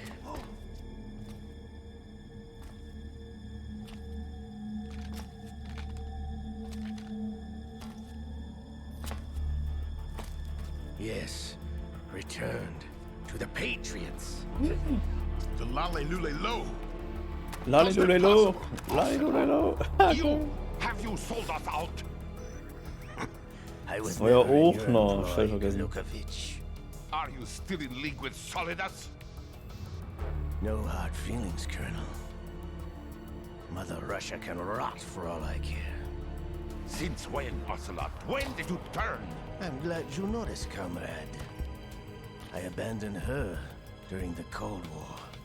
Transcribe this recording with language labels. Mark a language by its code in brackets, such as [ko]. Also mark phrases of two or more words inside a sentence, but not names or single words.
[en] Yes, returned to the Patriots. The Lale-Lule-Lo. Lale-Lule-Lo. Lale-Lule-Lo. You! Have you sold us out? I was [de] Das war ja [en] never in [de] auch [en] your [de] noch, schnell [en] employ, [de] vergessen. [en] Lukovic. Are you still in league with Solidas? No hard feelings, Colonel. Mother Russia can rot for all I care. Since when, Ocelot? When did you turn? I'm glad you noticed, comrade. I abandoned her during the Cold War.